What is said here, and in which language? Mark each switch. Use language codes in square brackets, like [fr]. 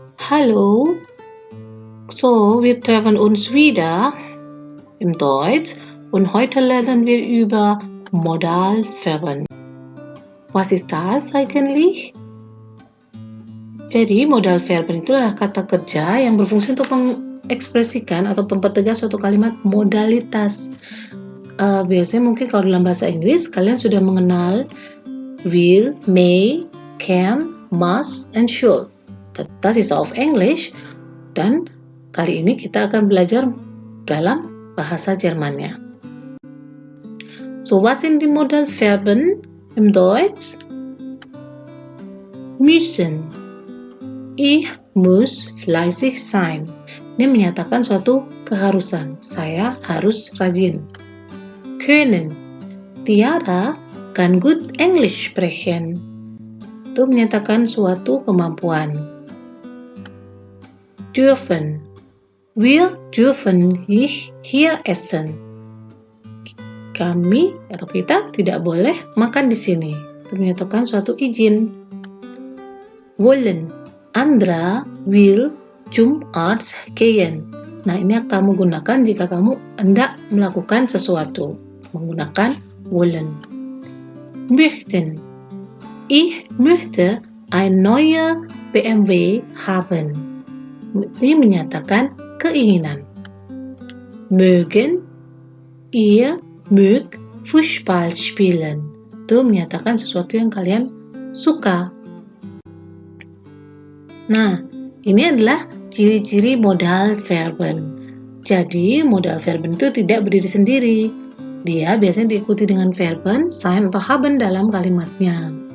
[de] Hallo, so wir treffen uns wieder im Deutsch und heute lernen wir über Modalverben. Was ist das eigentlich? [id] Jadi Modalverben itu adalah kata kerja yang berfungsi untuk mengekspresikan atau mempertegas suatu kalimat modalitas. Biasanya mungkin kalau dalam bahasa Inggris kalian sudah mengenal [en] will, may, can, must, and should. [de] Das ist auf English, [id] dan kali ini kita akan belajar dalam bahasa Jermannya. [de] So, was sind die Modalverben im Deutsch? Müssen. Ich muss fleißig sein. [id] Ini menyatakan suatu keharusan. Saya harus rajin. [de] Können. Tiara kann gut Englisch sprechen. [id] Itu menyatakan suatu kemampuan. [de] Dürfen. Wir dürfen hier essen. [id] Kami atau kita tidak boleh makan di sini. Itu menyatakan suatu izin. [de] Wollen. Andra will zum Arzt gehen. [id] Nah, ini kamu gunakan jika kamu hendak melakukan sesuatu. Menggunakan wollen. [de] Möchten. Ich möchte ein neues BMW haben. [id] Ini menyatakan keinginan. [de] Mögen. Ihr mögt Fußball spielen. [id] Itu menyatakan sesuatu yang kalian suka. Nah, ini adalah ciri-ciri Modalverben. Jadi, Modalverben itu tidak berdiri sendiri. Dia biasanya diikuti dengan verben, sein, atau haben dalam kalimatnya.